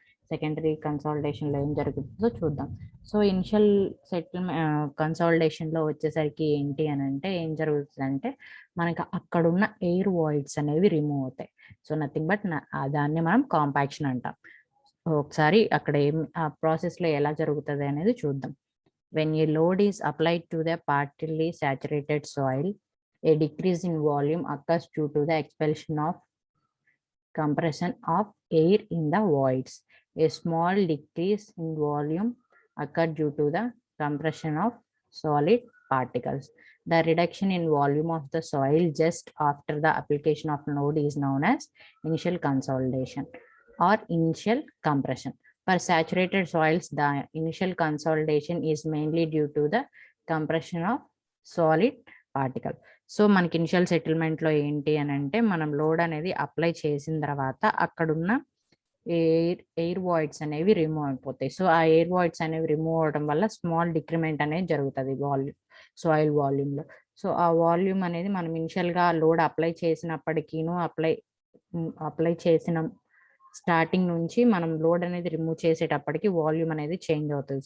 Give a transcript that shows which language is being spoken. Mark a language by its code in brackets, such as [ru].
[te] Secondary కన్సాలిడేషన్లో ఏం జరుగుతుందో చూద్దాం. సో ఇనిషియల్ కన్సాలిడేషన్లో వచ్చేసరికి ఏంటి అని అంటే ఏం జరుగుతుందంటే మనకి అక్కడున్న ఎయిర్ వాయిడ్స్ అనేవి రిమూవ్ అవుతాయి. సో నథింగ్ బట్ దాన్ని మనం కాంపాక్షన్ అంటాం. ఒకసారి అక్కడ ఆ ప్రాసెస్లో ఎలా జరుగుతుంది అనేది చూద్దాం. [en] When a load is applied to the partly saturated soil, a decrease in volume occurs due to the expulsion of compression of air in the voids. A small decrease in volume occurs due to the compression of solid particles. The reduction in volume of the soil just after the application of load is known as initial consolidation or initial compression. For saturated soils, the initial consolidation is mainly due to the compression of solid particle. [te] So మనకి initial సెటిల్మెంట్లో ఏంటి అని అంటే మనం load అనేది apply చేసిన తర్వాత అక్కడున్న air voids అనేవి రిమూవ్ అయిపోతాయి. సో ఆ ఎయిర్ వాయిడ్స్ అనేవి రిమూవ్ అవడం వల్ల స్మాల్ డిక్రిమెంట్ అనేది జరుగుతుంది సాయిల్ వాల్యూమ్లో. సో ఆ వాల్యూమ్ అనేది మనం ఇనిషియల్గా లోడ్ అప్లై చేసినప్పటికీను అప్లై చేసిన స్టార్టింగ్ నుంచి మనం లోడ్ అనేది రిమూవ్ చేసేటప్పటికి వాల్యూమ్ అనేది చేంజ్ అవుతుంది.